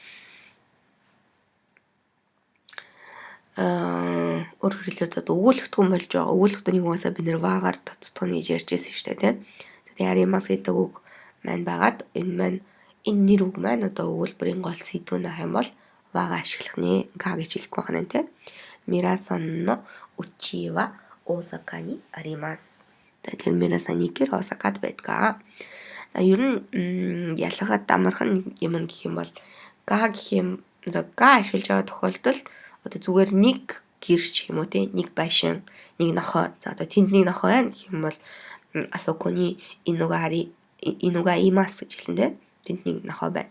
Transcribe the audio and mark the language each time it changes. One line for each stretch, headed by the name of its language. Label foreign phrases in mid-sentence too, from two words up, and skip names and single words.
Mongolian: Өөрөөр хэлбэл өгүүлэгдэхүүн болж байгаа. Өгүүлэгдэхүүнийг угаасаа бид нэр ваагаар тодтох нь ярьж ирсэн шүү дээ тийм. Тэгээд аримас гэдэг үг маань байгаад энэ нэр үг маань одоо өгүүлбэрийн гол сэдв нь ах юм бол ваага ашиглах нэ га гэж хэлэх байна тийм.
Japanese: ミラさんの家は大阪にあります.
Mongolian: Тэгэхээр мирасан гэр осакад байдаг. За ер нь ялгаад амархан юм гэх юм бол га гэх юм одоо га ашиглаж байгаа тохиолдолд одоо зүгээр нэг гэрч юм уу те нэг байшин нэг нохой за одоо тэнд нэг нохой байна гэх юм бол
Japanese: あそこに犬がいます
Mongolian: гэж хэлнэ те тэнд нэг нохой байна.